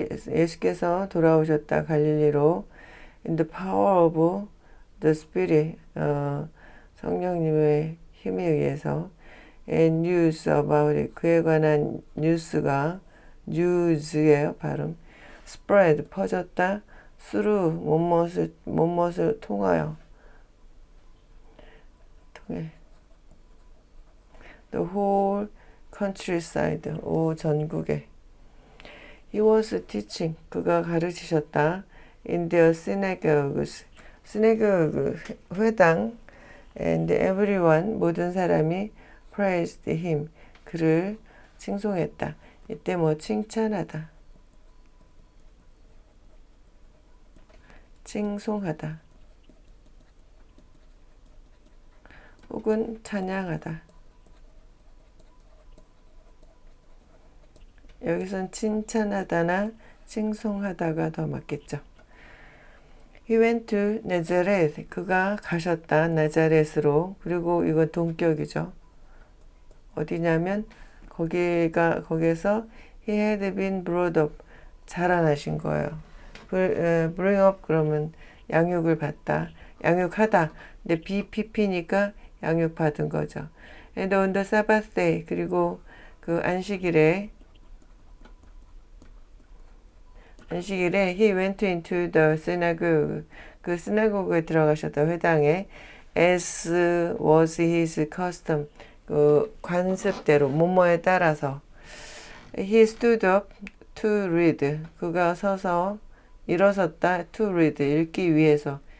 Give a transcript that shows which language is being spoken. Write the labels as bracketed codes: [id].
[ko] 예수께서 돌아오셨다 갈릴리로. [en] In the power of the Spirit, [ko] 성령님의 힘에 의해서. [en] And news about it, [ko] 그에 관한 뉴스가, [en] news예요 발음. [ko] Spread, 퍼졌다. through, 못뭇을 통하여. [en] The whole countryside, [ko] 오 전국에. [en] He was teaching, [ko] 그가 가르치셨다. [en] In their synagogues, synagogue, 회당. And everyone, [ko] 모든 사람이 [en] praised him, [ko] 그를 칭송했다. 이때 뭐 칭찬하다, 칭송하다, 혹은 찬양하다. 여기선 칭찬하다나 칭송하다가 더 맞겠죠. [en] He went to Nazareth. [ko] 그가 가셨다. 나자렛으로. 그리고 이건 동격이죠. 어디냐면 거기에서 [en] he had been brought up. [ko] 자라나신 거예요. bring up 그러면 양육을 받다. 양육하다. 근데 BPP니까 양육받은 거죠. [en] And on the Sabbath day. [ko] 그리고 그 안식일에 [en] he went into the synagogue. [ko] 그 시나고그에 들어가셨다. 회당에. [en] As was his custom. [ko] 그 관습대로 뭐뭐에 따라서. [en] He stood up to read. [ko] 그가 서서 일어섰다. [en] to read. [ko] 읽기 위해서.